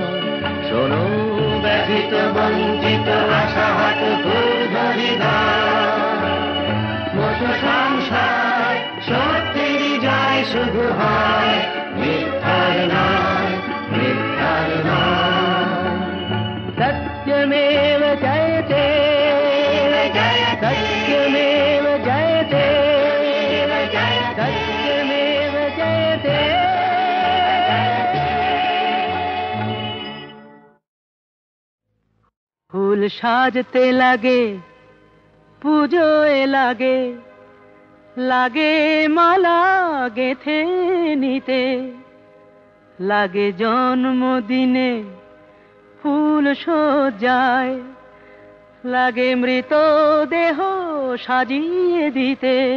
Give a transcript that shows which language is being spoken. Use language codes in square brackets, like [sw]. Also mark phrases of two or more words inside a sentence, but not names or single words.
[bn] শোনো ব্যথিত বঞ্চিত আশাহত ক্ষুব্ধ হৃদয়, বসো সংসার, সত্যের জয় শুধু হয়, মিথ্যার নয়, মিথ্যার নয়। [sa] सत्यमेव जयते सत्यमेव जयते सत्यमेव जयते। [bn] ফুল সাজতে লাগে পুজোয় লাগে, লাগে মালা গেথে নিতে, লাগে জন্মদিনে ফুল সজ্জায়, লাগে মৃত দেহ সাজিয়ে দিতে।